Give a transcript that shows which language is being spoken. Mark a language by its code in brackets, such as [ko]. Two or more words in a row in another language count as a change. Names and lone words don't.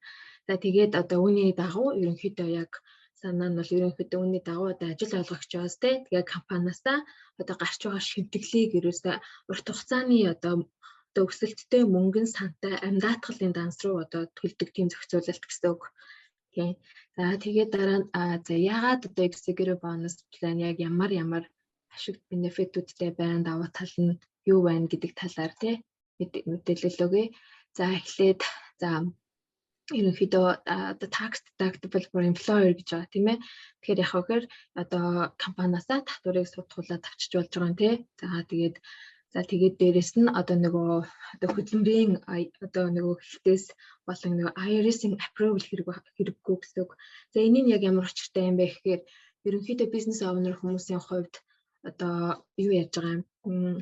[mn] За тэгээд одоо үүний дагуу ерөнхийдөө яг санаа нь бол ерөнхийдөө үүний дагуу одоо ажил олгогчоос тэгээд компаниас одоо гарч байгаа шимтгэлийг ерөөсөө урт хугацааны одоо өсөлттэй мөнгөн сантай амьдаатгалын данс руу одоо төлдөг тийм зохицуулалт гэсэн үг. Тийм. За тэгээд дараа нь за яагаад одоо [en] executive bonus plan [mn] яг ямар ашиг бенефитүүдтэй байна, давуу тал нь юу байна гэдэг талаар тий мэдээлэл өгье. За эхлээд за ерөнхийдөө одоо [en] tax deductible for employer [mn] гэж байгаа тийм ээ. Тэгэхээр яг хөөр одоо компаниас татварыг судгуулаад авчиж болж байгаа юм тий. За тэгээд дээрэс нь одоо нөгөө одоо хөдөлмөрийн одоо нөгөө хэлтээс болон нөгөө IRS-ийн approval хэрэггүй гэсэн үг. За энийг яг ямар учиртай юм бэ гэхээр ерөнхийдөө бизнес оунер хүмүүсийн хувьд одоо юу яаж байгаа юм?